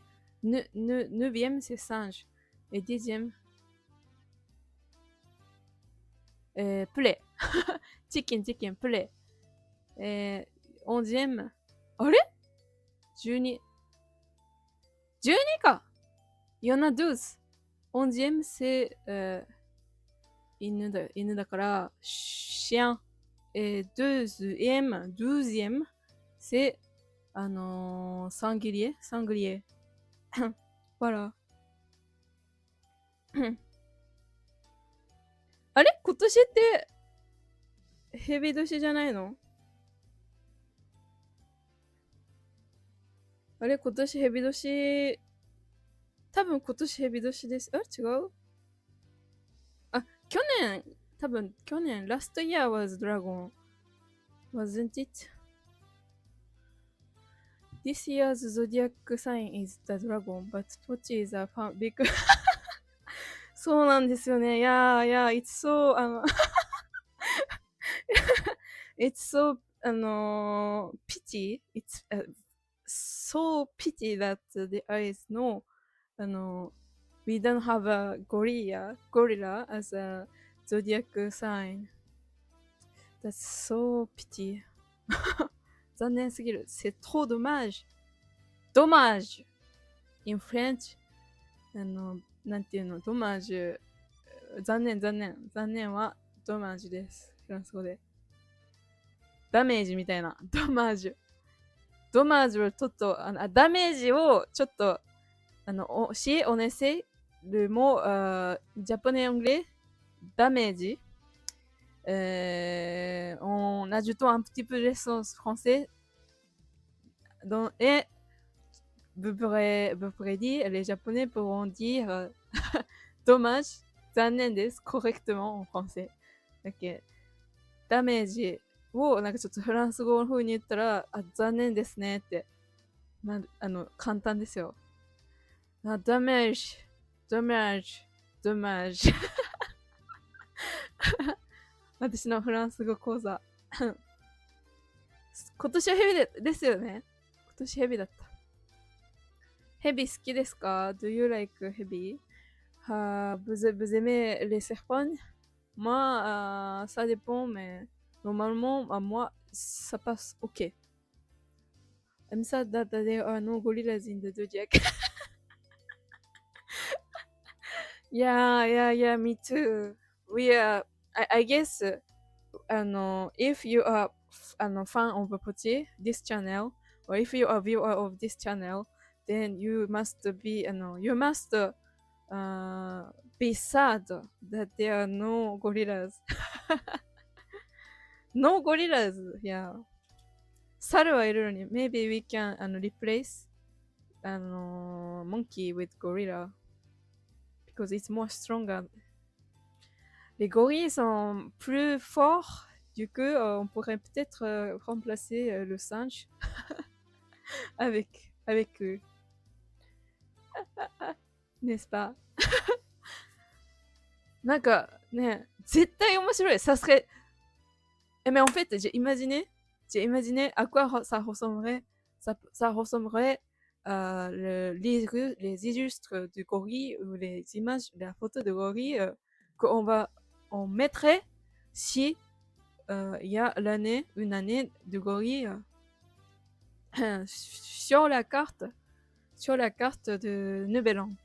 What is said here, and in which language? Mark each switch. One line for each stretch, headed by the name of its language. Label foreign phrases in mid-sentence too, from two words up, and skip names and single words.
French: Neuvième, c'est singe. Et dixième, poulet. Chicken, poulet. Et onzième,
Japanese: あれ 12.
French: 12か Il y en a 12. Onzième, c'est
Japanese: 犬だから
French: chien. Et douzième, c'est sanglier. Voilà.
Japanese: あれ今年って蛇年じゃないの？あれ今年蛇年、多分今年蛇年です。あ、違う？あ、去年、
English: last year was dragon. Wasn't it? This year's zodiac sign is the dragon, but what is a big...
Japanese: そうなんですよね。Yeah,
English: it's so, it's so, pity. It's so pity that there is no, we don't have a gorilla as a zodiac sign. That's so pity.
Japanese: 残念すぎる。
French: C'est trop dommage. Dommage.
English: In French,
Japanese: なんていうの、ドマージュ。残念、残念。残念はドマージュです。フランス語で。ダメージみたいな。ドマージュ。ドマージュをちょっと、ダメージをちょっと、
French: si on essaie le mot japonais anglais,
Japanese: ダメージ,
French: en ajoutant un petit peu d'essence français, et vous pourrez dire, les japonais pourront dire dommage,
Japanese: 残念です
French: correctement en français. OK.
Japanese: ダメージをなんかちょっとフランス語の風に言ったら、残念ですねって簡単ですよ。ダメージ、ダメージ、ダメージ。私のフランス語講座。今年はヘビですよね。今年ヘビだった。ヘビ好きですか？
English: Do you like ヘビ？
French: vous aimez les serpents? Moi, ça dépend, mais normalement, moi, ça passe ok.
English: I'm sad that there are no gorillas in the zodiac. Yeah, me too. I guess, if you are fan of Pochi, this channel, or if you are viewer of this channel, then you must be sad that there are no gorillas. No gorillas, yeah.
Japanese: 猿はいるのに
English: maybe we can replace monkey with gorilla because it's more stronger.
French: Les gorilles sont plus forts, du coup on pourrait peut-être remplacer le singe avec eux. N'est-ce pas?
Japanese: なんかね、絶対面白い。
French: ça serait... Mais en fait, j'ai imaginé à quoi ça ressemblerait, ça ressemblerait les illustres du gorille ou les images, la photo de gorille on mettrait si il y a une année de gorille sur la carte de Nouvel An.